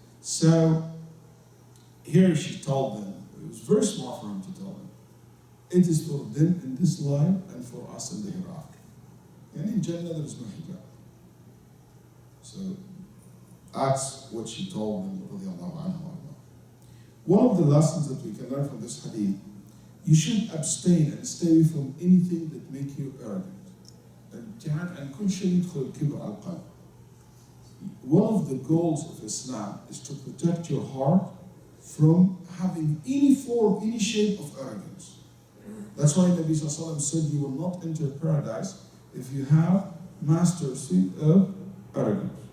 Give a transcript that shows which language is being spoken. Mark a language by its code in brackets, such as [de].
[en] So, here she told them, it was very smart for him to tell them, it is for them in this life and for us in the hereafter. And in Jannah there is no hijab. So, that's what she told them, radiallahu anhu. One of the lessons that we can learn from this hadith, you should abstain and stay away from anything that make you arrogant. And [ar] كل شيء يدخل الكبر على القلب. [en] One of the goals of Islam is to protect your heart from having any form, any shape of arrogance. That's why Nabi Sallallahu Alaihi Wasallam said you will not enter paradise if you have mastery of arrogance.